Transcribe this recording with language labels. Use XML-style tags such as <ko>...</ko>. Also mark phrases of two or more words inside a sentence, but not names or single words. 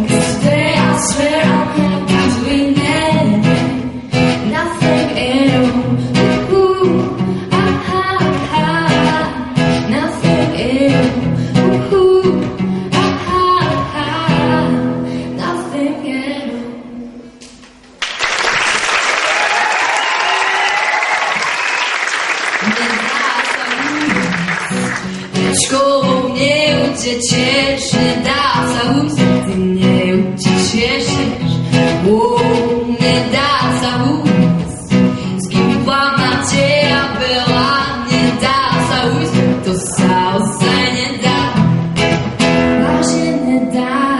<en>'Cause today I swear I'm not doing anything. Nothing at all. Ooh, ah, ah, ah. Nothing at all. Ooh, ah, ah, ah. Nothing at all.</en> <sk>Školou neutečeš, nedá sa úsť, ty neutečeš, nedá sa úsť, s kým pamäte a veľa, nedá sa úsť, to sa ozaj nedá, vážne nedá.</sk>